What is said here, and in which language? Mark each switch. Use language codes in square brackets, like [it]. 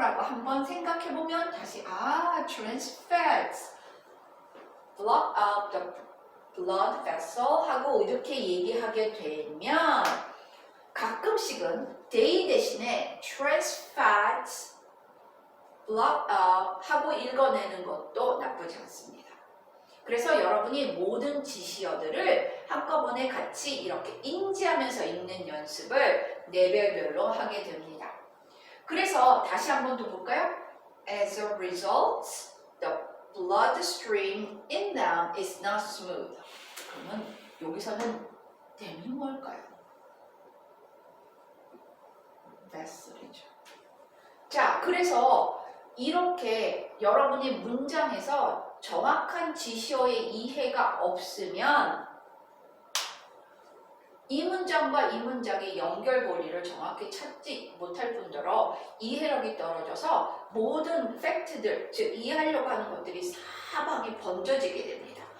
[ko] 라고 한번 생각해보면 다시 [en] trans fats block out the blood vessel [ko] 하고 이렇게 얘기하게 되면 가끔씩은 day 대신에 [en] trans fats block out [ko] 하고 읽어내는 것도 나쁘지 않습니다. 그래서 여러분이 모든 지시어들을 한꺼번에 같이 이렇게 인지하면서 읽는 연습을 레벨별로 하게 됩니다. 그래서 다시 한번 더 볼까요? [en] As a result, the bloodstream in them is not smooth. [ko] 그러면 여기서는 them이 뭘까요? vessel이죠. 자, 그래서 이렇게 여러분이 문장에서 정확한 지시어의 이해가 없으면 이 문장과 이 문장의 연결고리를 정확히 찾지 못할 뿐더러 이해력이 떨어져서 모든 팩트들, 즉 이해하려고 하는 것들이 사방에 번져지게 됩니다.